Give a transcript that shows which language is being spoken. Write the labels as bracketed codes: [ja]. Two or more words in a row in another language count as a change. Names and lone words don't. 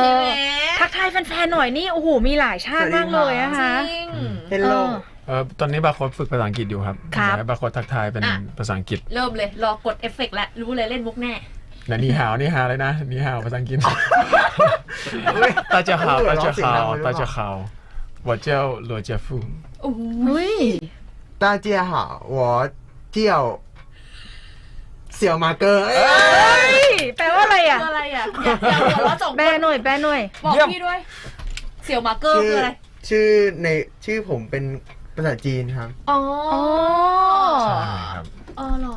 [th] ทักทายแฟนๆหน่อยนี่โอ้โหมีหลายชาติมากเลยนะคะ เฮลโล ตอนนี้บาโค้ดฝึกภาษาอังกฤษอยู่ครับบาโค้ดทักทายเป็นภาษาอังกฤษ เริ่มเลยรอกดเอฟเฟกต์แล้วรู้เลยเล่นมุกแน่ [zh] 你好 [th] เลยนะ [zh] 你好 [th] ภาษาอังกฤษตาจะขาว [zh] 我叫罗杰夫大家好我叫เสี่ยวมาเกอร์ [th] แปลว่าอะไรอ่ะ อยากหัวเราะส่ง แปลหน่อย บอกพี่ด้วยเสี่ยวมาเกอร์คืออะไร ชื่อผมเป็นภาษาจีนครับ อ๋อ ใช่ครับ เหรอ